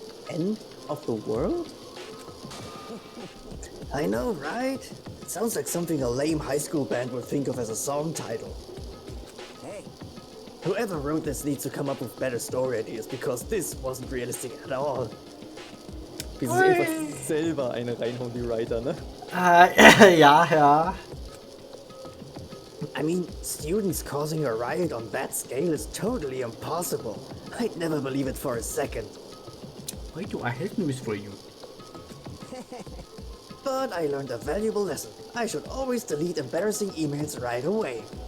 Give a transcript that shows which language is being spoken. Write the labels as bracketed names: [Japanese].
[English] End of the world? I know, right? It sounds like something a lame high school band would think of as a song title. Hey, Whoever wrote this needs to come up with better story ideas, because this wasn't realistic at all. [German] Wie sie sich einfach selber eine reinhauen, die Writer, ne? Ja. [English] I mean, students causing a riot on that scale is totally impossible. I'd never believe it for a second. Why do I have news for you? But I learned a valuable lesson. I should always delete embarrassing emails right away.